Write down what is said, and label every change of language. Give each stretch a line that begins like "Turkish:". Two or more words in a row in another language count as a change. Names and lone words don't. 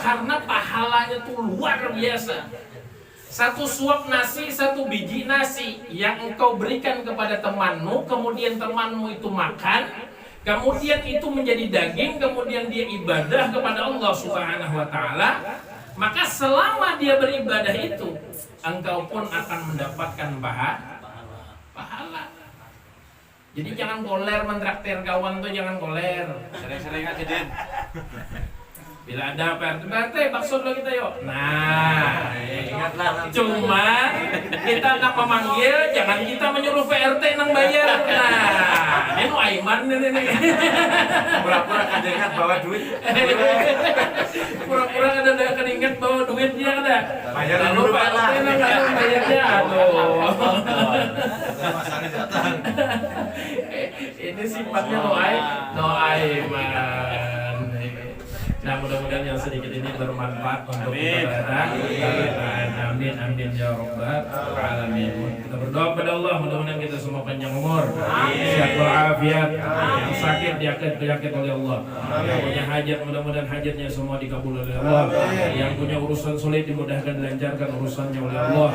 Indonesian: Karena pahalanya tuh luar biasa. Satu suap nasi, satu biji nasi yang engkau berikan kepada temanmu, kemudian temanmu itu makan, kemudian itu menjadi daging, kemudian dia ibadah kepada Allah
Arabic: سبحانه وتعالى,
Indonesian: maka selama dia beribadah itu, engkau pun akan mendapatkan pahala.
Banjar: Jadi jangan koler mentraktir kawan tuh, jangan koler.
Indonesian: Sering-sering aja Din. Bila ada PRT, bakso dulu kita yuk. Nah, Ingatlah.
Banjar: cuma kita nak memanggil, jangan kita menyuruh PRT nang bayar. Nah, ini nu Aiman nih. Pura-pura kada ingat bawa duit. Pura-pura kada ingat bawa duitnya ada.
Indonesian: Bayar Lalu dulu, Pak.
Banjar: PRT nang bayarnya. Aduh.
Indonesian: Masalahnya datang. Ini sifatnya no Aiman. Nah, mudah-mudahan yang sedikit ini bermanfaat untuk kita.
Arabic: آمين آمين يا رب العالمين.
Indonesian: Kita berdoa kepada Allah, mudah-mudahan kita semua panjang umur, sehat walafiat, yang sakit diangkat penyakit oleh Allah, yang punya hajat mudah-mudahan hajatnya semua dikabul oleh Allah, yang punya urusan sulit dimudahkan dilancarkan urusannya oleh Allah.